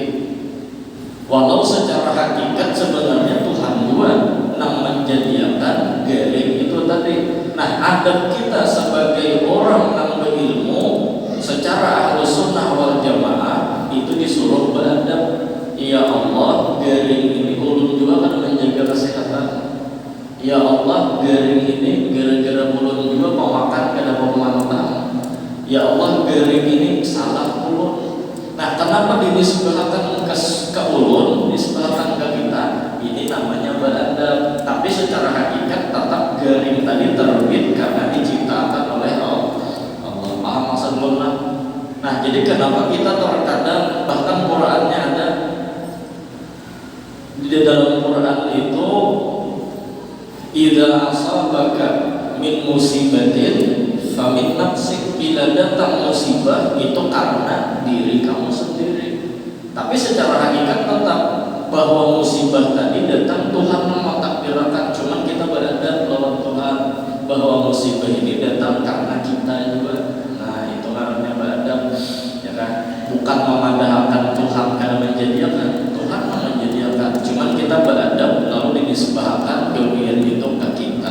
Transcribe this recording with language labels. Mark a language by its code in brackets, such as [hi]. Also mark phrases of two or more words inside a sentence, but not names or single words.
[bjn] Walau secara hakikat sebenarnya Tuhan juga yang menjadikan garing itu tadi. Nah, adab kita sebagai orang yang berilmu secara Ahlus Sunnah wal Jamaah itu disuruh beradab. Ya Allah, garing ini ulun juga kan menjaga kesehatan. Ya Allah, garing ini gara-gara ulun juga pemakan kada pemantang. Ya Allah, garing ini salah ulun. Nah, kenapa dinisbahkan ke ulun, dinisbahkan ke kita? Ini namanya beradab. Tapi secara hakikat tetap garing tadi terbit karena diciptakan oleh Allah. Paham maksud ulun? Nah, jadi kenapa kita terkadang bahkan Qur'annya ada di dalam Quran itu [ar] إذا أصابك من مصيبة فمن نفسك, [bjn] bila datang musibah itu karena diri kamu sendiri. Tapi secara hakikat tetap bahwa musibah tadi datang Tuhan yang mentakdirkan, cuman kita beradab lawan Tuhan bahwa musibah ini datang karena kita juga. Nah, itu namanya beradab, ya kan? Bukan memadahkan Tuhan karena menjadikan, Tuhan menjadikan, cuman kita beradab lalu dinisbahkan kemudian itu ke kita.